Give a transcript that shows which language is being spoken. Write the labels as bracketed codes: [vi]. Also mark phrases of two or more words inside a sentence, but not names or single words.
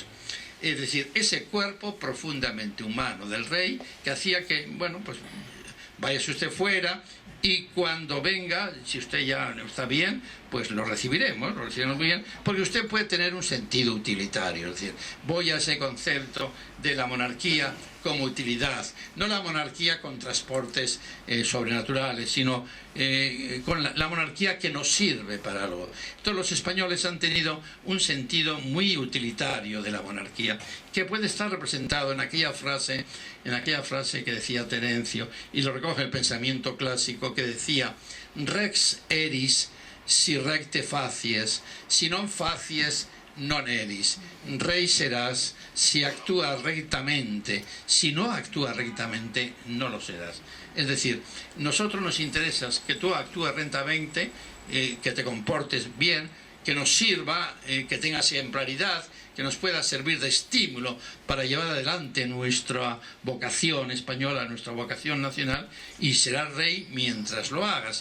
[es] Es decir, ese cuerpo profundamente humano del rey que hacía que, bueno, pues váyase usted fuera y cuando venga, si usted ya está bien, pues lo recibiremos muy bien, porque usted puede tener un sentido utilitario, es decir, voy a ese concepto de la monarquía como utilidad, no la monarquía con transportes sobrenaturales, sino con la monarquía que nos sirve para algo. Entonces los españoles han tenido un sentido muy utilitario de la monarquía, que puede estar representado en aquella frase que decía Terencio, y lo recoge el pensamiento clásico, que decía, [la] rex eris si recte facies, si non facies non eris. [es] Rey serás si actúas rectamente, si no actúas rectamente no lo serás. Es decir, nosotros nos interesa que tú actúes rectamente, que te comportes bien, que nos sirva, que tengas ejemplaridad, que nos pueda servir de estímulo para llevar adelante nuestra vocación española, nuestra vocación nacional, y serás rey mientras lo hagas.